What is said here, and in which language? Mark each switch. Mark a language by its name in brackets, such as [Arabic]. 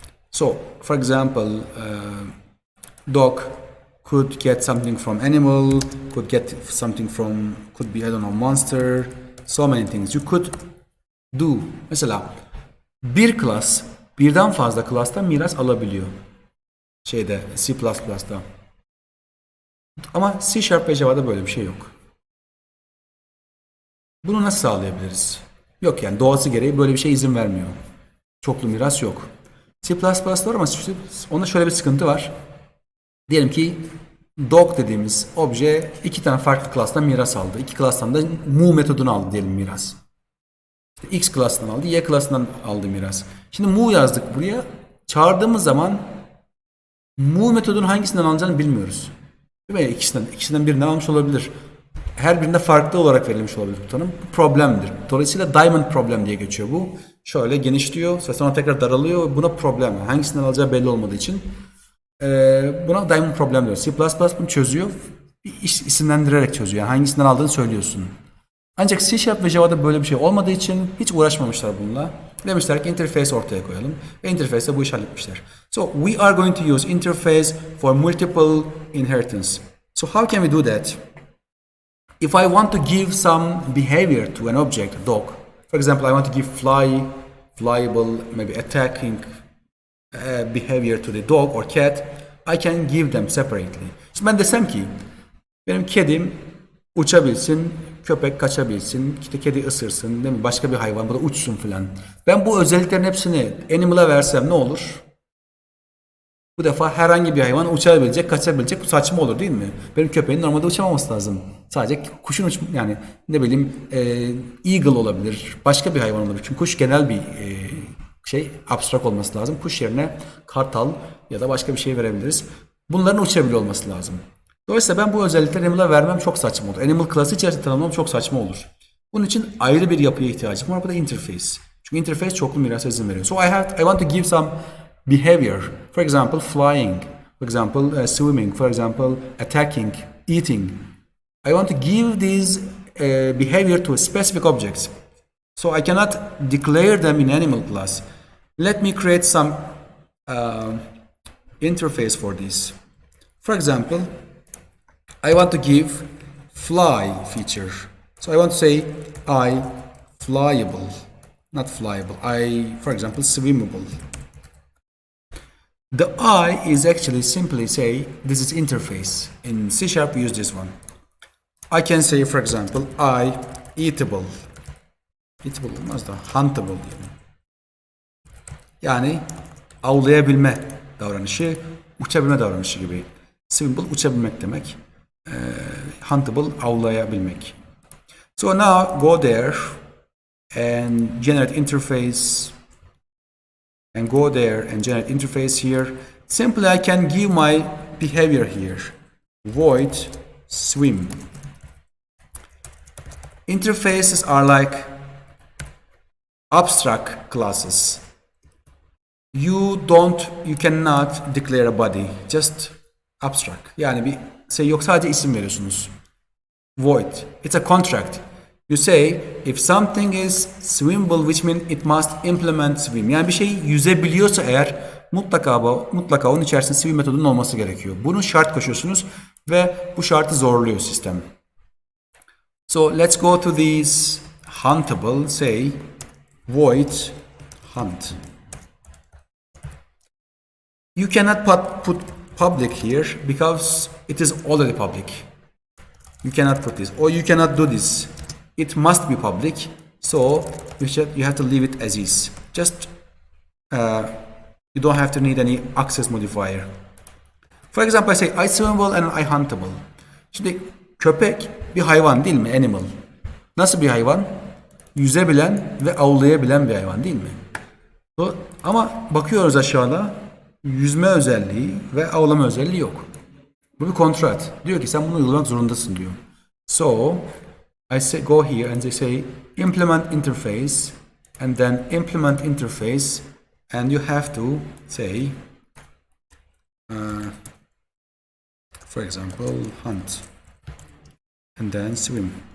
[English] So, for example, dog could get something from animal, could get something from, could be, I don't know, monster, so many things. You could do, [Turkish] mesela bir class birden fazla class'tan miras alabiliyor. C++'da. Ama C# ve Java'da böyle bir şey yok. Bunu nasıl sağlayabiliriz? Yok yani doğası gereği böyle bir şey izin vermiyor. Çoklu miras yok. C++ var ama onda şöyle bir sıkıntı var. Diyelim ki dog dediğimiz obje iki tane farklı class'tan miras aldı. İki class'tan da move metodunu aldı diyelim miras. İşte X class'tan aldı, Y class'tan aldı miras. Şimdi move yazdık buraya. Çağırdığımız zaman move metodunun hangisinden alacağını bilmiyoruz. Değil mi? İkisinden birinden almış olabilir. Her birinde farklı olarak verilmiş olabilir bu tanım. Bu problemdir. Dolayısıyla diamond problem diye geçiyor bu. Şöyle genişliyor, sonra tekrar daralıyor. Buna problem. Hangisinden alacağı belli olmadığı için buna diamond problem diyor. C++ bunu çözüyor. Bir isimlendirerek çözüyor. Yani hangisinden aldığını söylüyorsun. Ancak C# ve Java'da böyle bir şey olmadığı için hiç uğraşmamışlar bununla. Demişler ki interface ortaya koyalım. Ve interface'de bu işi halletmişler. [English] So we are going to use interface for multiple inheritance. So how can we do that? If I want to give some behavior to an object, a dog, for example, I want to give flyable, maybe attacking behavior to the dog or cat, I can give them separately. [Turkish] Şimdi ben desem ki benim kedim uçabilsin, köpek kaçabilsin, işte kedi ısırsın, değil mi? Başka bir hayvan burada uçsun filan. Ben bu özelliklerin hepsini animal'a versem ne olur? Bu defa herhangi bir hayvan uçabilecek, kaçabilecek. Bu saçma olur değil mi? Benim köpeğin normalde uçamaması lazım. Sadece kuşun yani ne bileyim eagle olabilir, başka bir hayvan olabilir. Çünkü kuş genel bir abstrak olması lazım. Kuş yerine kartal ya da başka bir şey verebiliriz. Bunların uçabiliyor olması lazım. Dolayısıyla ben bu özellikleri animal'a vermem çok saçma olur. Animal class'ı içerisinde tanımlamam çok saçma olur. Bunun için ayrı bir yapıya ihtiyacım var. Bu da interface. Çünkü interface çoklu mirasa izin veriyor. [English] So I want to give some behavior. For example, flying. For example, swimming. For example, attacking, eating. I want to give these behavior to a specific objects. So I cannot declare them in animal class. Let me create some interface for this. For example, I want to give fly feature. So I want to say I flyable, not flyable. I, for example, swimmable. The I is actually simply say this is interface. In C# we use this one. I can say, for example, I eatable. [Turkish] Eatable olmaz da huntable diyelim. Yani avlayabilme davranışı, uçabilme davranışı gibi. Swimmable uçabilmek demek. Huntable avlayabilmek. [English] So now go there and generate interface. And go there and generate interface here. Simply I can give my behavior here. Void swim. Interfaces are like abstract classes. You cannot declare a body. Just abstract. [Turkish] Yani bir şey yok, sadece isim veriyorsunuz. [English] Void. It's a contract. You say if something is swimmable, which means it must implement swim. [Turkish] Yani bir şey yüzebiliyorsa eğer mutlaka onun içerisinde swim metodunun olması gerekiyor. Bunu şart koşuyorsunuz ve bu şartı zorluyor sistem. [English] So let's go to these huntable. Say void hunt. You cannot put public here because it is already public. You cannot put this, or you cannot do this. It must be public, so you have to leave it as is. Just you don't have to need any access modifier. For example, I say I swimmable and I huntable. [Turkish] Şimdi köpek bir hayvan değil mi? Animal. Nasıl bir hayvan? Yüzebilen ve avlayabilen bir hayvan değil mi? Ama bakıyoruz aşağıda, yüzme özelliği ve avlama özelliği yok. Bu bir kontrat. Diyor ki sen bunu uygulamak zorundasın diyor. [English] So I say go here and they say implement interface and then implement interface and you have to say for example hunt and then swim.